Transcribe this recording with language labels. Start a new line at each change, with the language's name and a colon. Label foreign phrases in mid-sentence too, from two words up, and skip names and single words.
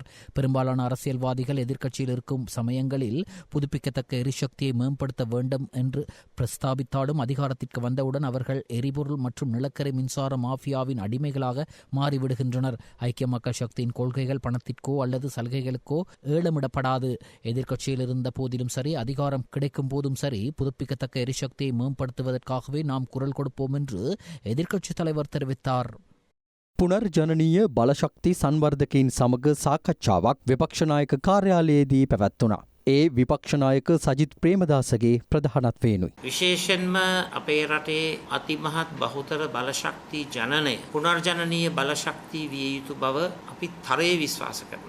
Tamil: பெரும்பாலான அரசியல்வாதிகள் எதிர்க்கட்சியில் இருக்கும் சமயங்களில் புதுப்பிக்கத்தக்க எரிசக்தியை மேம்படுத்த வேண்டும் என்று பிரஸ்தாபித்தாலும் அதிகாரத்திற்கு வந்தவுடன் அவர்கள் எரிபொருள் மற்றும் நிலக்கரி மின்சார மாஃபியாவின் அடிமைகளாக மாறிவிடுகின்றனர். ஐக்கிய மக்கள் சக்தியின் கொள்கைகள் பணத்திற்கோ அல்லது சலுகைகளுக்கோ ஏலமிடப்படாது. எதிர்க்கட்சியில் இருந்த போதிலும் சரி, அதிகாரம் கிடைக்கும் போதும் சரி, புதுப்பிக்கத்தக்க எரிசக்தியை மேம்படுத்துவதற்காகவே நாம் குரல் கொடுப்போம் என்று எதிர்க்கட்சித் தலைவர் தெரிவித்தார்.
Sinhala: පුනර්ජනනීය බලශක්ති සංවර්ධකයින් සමග සාකච්ඡාවක් විපක්ෂ නායක කාර්යාලයේදී පැවැත්වුණා. ඒ විපක්ෂ නායක සජිත් ප්‍රේමදාසගේ ප්‍රධානත්වයෙනුයි. විශේෂයෙන්ම අපේ රටේ අතිමහත් බහුතර බලශක්ති ජනනය පුනර්ජනනීය බලශක්ති විය යුතු බව අපි තරයේ විශ්වාස කරනවා.